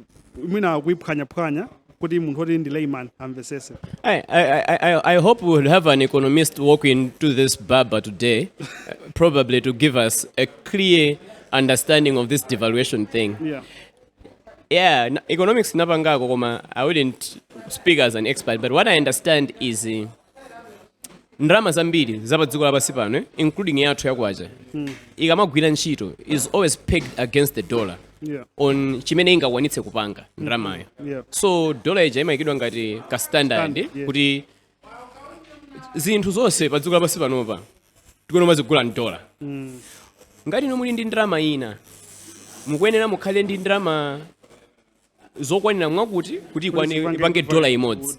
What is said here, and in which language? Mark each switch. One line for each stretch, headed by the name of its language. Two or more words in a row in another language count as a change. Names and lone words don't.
English: I hope we'll have an economist walk into this barber today, probably to give us a clear understanding of this devaluation thing. Yeah, economics I wouldn't speak as an expert, but what I understand is
Nyanja: ndrama zambiri zapadziko lapasi pano,
English: including
Nyanja: yathu yakwacha, ikamagwira ntchito
English: is always pegged against the dollar.
Nyanja: On chimene ingakwanitse kupanga ndramayo. So dollar ija imayikidwa ngati ka standard kuti zinthu zonse padziko lapasi panopa tikuyenera zigula ndola. Ngati ino muli ndi ndrama ina, mukuyenera mukhale ndi ndrama zokwanira mwakuti kuti ipange dola imodzi.